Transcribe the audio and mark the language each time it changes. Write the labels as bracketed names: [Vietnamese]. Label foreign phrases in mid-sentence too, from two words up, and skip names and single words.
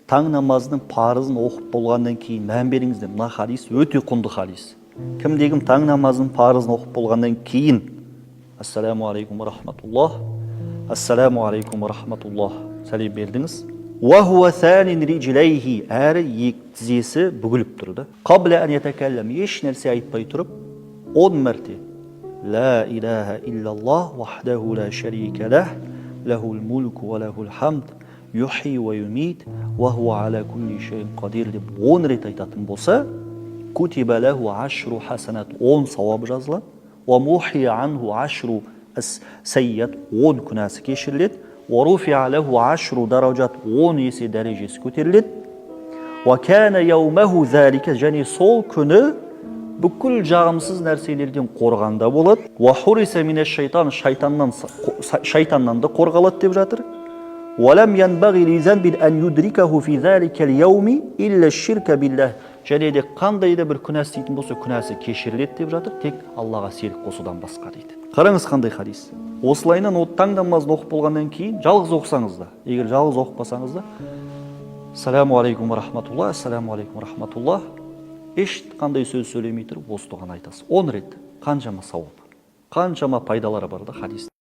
[Kazakh] таң намазының парызын оқып болғаннан кейін мән беріңіздер. Мына хадис өте құнды хадис. Кімде-кім таң намазының парызын оқып болғаннан кейін [Arabic] السلام عليكم ورحمة الله, السلام عليكم ورحمة الله [Kazakh] сәлем бердіңіз. [Arabic] وهو ثان رجليه, [Kazakh] әрі екі тізесі бүгіліп тұрды. [Arabic] قبل أن يتكلم, [Kazakh] еш нәрсе айтпай тұрып 10 мәрте [Arabic] لا إله إلا الله وحده لا شريك له له الملك وله الحمد يحيي ويميت وهو على كل شيء قدير [Kazakh] деп 10 рет айтатын болса, [Arabic] كتب له 10 حسنات, [Kazakh] 10 сауап жазылады, [Arabic] ومحي عنه 10 سيئات, [Kazakh] 10 күнәсі кешіріледі, [Arabic] ورفع له 10 درجات, [Kazakh] 10 есе дәрежесі көтеріледі, [Arabic] وكان يومه ذلك, [Kazakh] және сол күні бүкіл жағымсыз нәрселерден қорғанда болады. [Arabic] وحرس من الشيطان, [Kazakh] шайтаннан да қорғалады деп жатыр. [Arabic] ولم ينبغ لذنب أن يدركه في ذلك اليوم إلا الشرك بالله, [Kazakh] және де қандай да бір күнә істейтін болса күнәсі кешіріледі деп жатыр, тек Аллаға серік қосудан басқа дейді. Қараңыз қандай хадис. Осылайынан таң намазын оқып болғаннан кейін жалғыз оқысаңыз да, егер жалғыз оқымасаңыз да, [Arabic] السلام عليكم ورحمة الله, السلام عليكم ورحمة الله, [Kazakh] ешқандай сөз сөйлемей тұрып осы дұғаны айтасыз. 10 рет. Қаншама сауап, қаншама пайдалары бар да хадис.